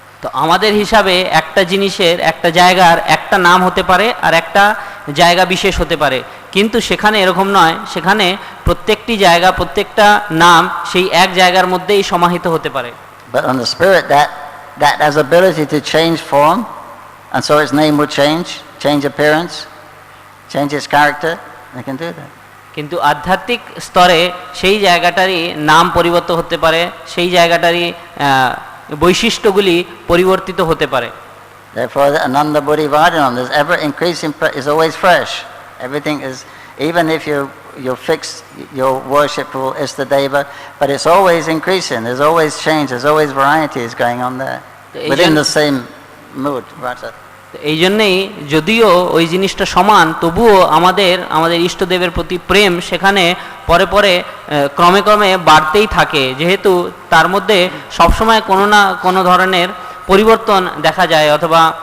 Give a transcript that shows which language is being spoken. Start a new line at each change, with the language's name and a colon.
Bangla: তো আমাদের হিসাবে একটা জিনিসের একটা জায়গার একটা নাম হতে পারে আর একটা জায়গা বিশেষ হতে পারে, কিন্তু সেখানে এরকম নয়, সেখানে প্রত্যেকটি জায়গা প্রত্যেকটা নাম সেই এক জায়গার মধ্যেই সমাহিত হতে পারে।
English: But on the spirit that has ability to change form, and so its name will change appearance, change its character, they can do that.
Bangla: কিন্তু আধ্যাত্মিক স্তরে সেই জায়গাটারই নাম পরিবর্তন হতে পারে, সেই জায়গাটারই বৈশিষ্ট্যগুলি পরিবর্তিত হতে পারে।
English: Therefore Ananda Buddhi Vardhanam is ever increasing, is always fresh. Everything is, even if you fix your worshipful Istadeva, but it's always increasing, there's always change, there's always varieties going on there within the same mood.
Bangla: এই জন্যেই যদিও ওই জিনিসটা সমান, তবুও আমাদের ইষ্টদেবের প্রতি প্রেম সেখানে পরে পরে ক্রমে ক্রমে বাড়তেই থাকে, যেহেতু তার মধ্যে সবসময় কোনো না কোনো ধরনের পরিবর্তন দেখা যায় অথবা